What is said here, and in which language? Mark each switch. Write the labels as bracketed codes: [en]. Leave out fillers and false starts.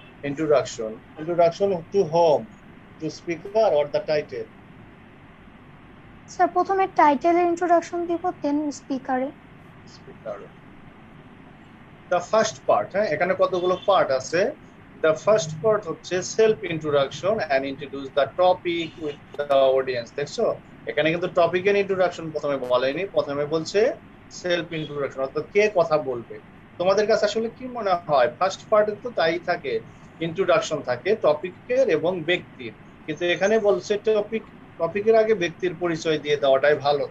[en] Introduction to whom? To speaker or the title? [bn] Sir প্রথমে টাইটেলের introduction দিব, দেন স্পিকারে। [en] Speaker. The first part, [bn] হ্যাঁ, এখানে কতগুলো পার্ট আছে। [en] The first part [bn] হচ্ছে self introduction [en] and introduce the topic with the audience। [bn] দেখছো, এখানে কিন্তু টপিকের ইন্ট্রোডাকশন প্রথমে বলেনি, প্রথমে বলছে সেলফ ইন্ট্রোডাকশন, অর্থাৎ কে কথা বলবে। তোমাদের কাছে আসলে কি মনে হয়? ফার্স্ট পার্টে তো তাই থাকে, ইন্ট্রোডাকশন থাকে টপিকের এবং ব্যক্তির, কিন্তু এখানে বলছে টপিকের আগে ব্যক্তির পরিচয় দিয়ে দেওয়াটাই ভালো।